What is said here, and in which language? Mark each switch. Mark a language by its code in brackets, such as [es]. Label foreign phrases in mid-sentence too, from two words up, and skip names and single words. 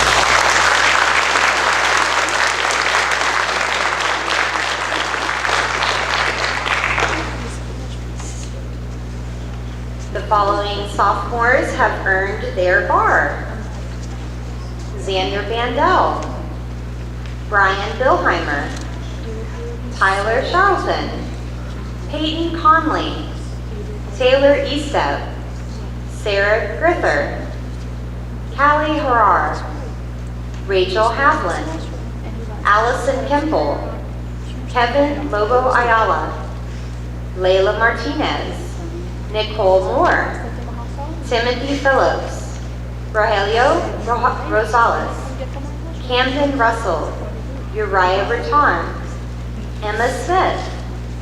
[en] The following sophomores have earned their bar. Xander Bandel, Brian Billheimer, Tyler Charlton, Peyton Conley, Taylor Estep, Sarah Grither, Callie Harar, Rachel Havlin, Allison Kemple, Kevin Lobo Ayala, Layla Martinez, Nicole Moore, Timothy Phillips, Rogelio Rosales, Camden Russell, Uriah Breton, Emma Smith,